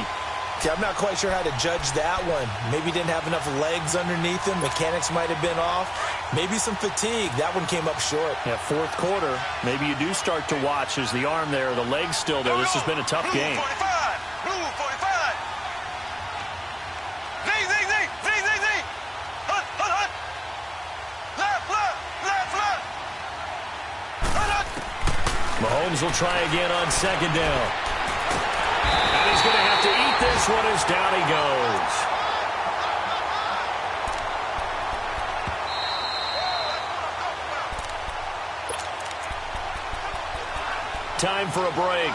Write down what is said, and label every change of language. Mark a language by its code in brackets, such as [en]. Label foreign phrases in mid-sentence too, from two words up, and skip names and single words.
[en] See, I'm not quite sure how to judge that one. Maybe didn't have enough legs underneath him. Mechanics might have been off. Maybe some fatigue. That one came up short. Yeah, fourth quarter, maybe you do start to watch as the arm there, the leg's still there. This has been a tough game. Blue 45. Blue 45. Zing, zing, zing. Zing, zing, zing. Hut, hut, hut. Left, left, left, left. Hut, hut. Mahomes will try again on second down. And he's going to have to eat this one as down he goes. Time for a break.